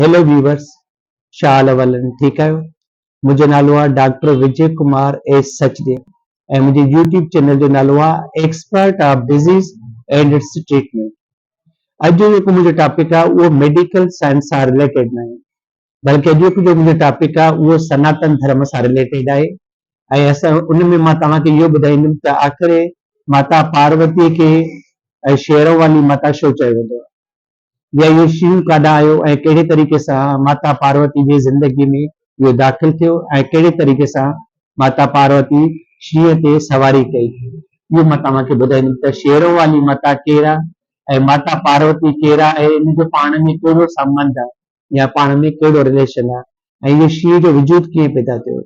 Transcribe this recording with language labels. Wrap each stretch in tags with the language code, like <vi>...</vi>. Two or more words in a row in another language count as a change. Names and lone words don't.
<en>hello viewers,</en> <sd>छा हाल वलन ठीक आहियो। मुंहिंजो नालो आहे डॉक्टर विजय कुमार एस सचदेव ऐं मुंहिंजे यूट्यूब चैनल जो नालो आहे एक्सपर्ट ऑफ डिजीज़ एंड इट्स ट्रीटमेंट। अॼु जेको मुंहिंजो टॉपिक आहे उहो</sd> <en>medical science</en> <sd>सां रिलेटेड न आहे, बल्कि अॼु जो मुंहिंजो टॉपिक आहे उहो सनातन धर्म सां रिलेटेड आहे। ऐं असां उन में मां तव्हांखे इहो ॿुधाईंदुमि त आख़िर माता पार्वती खे शेरों वाली माता छो चयो वेंदो आहे, या इहो शिव काॾां आयो ऐं कहिड़े तरीक़े सां माता पार्वती जी ज़िंदगी में इहो दाख़िल थियो ऐं कहिड़े तरीक़े सां माता पार्वती शींहं ते सवारी कई, इहो मां तव्हांखे ॿुधाईंदुमि त शेरों वाली माता केरु आहे ऐं माता पार्वती केरु आहे ऐं इन जो पाण में कहिड़ो संबंध आहे या पाण में कहिड़ो रिलेशन आहे ऐं इहो शींहं जो वजूद कीअं पैदा थियो।</sd>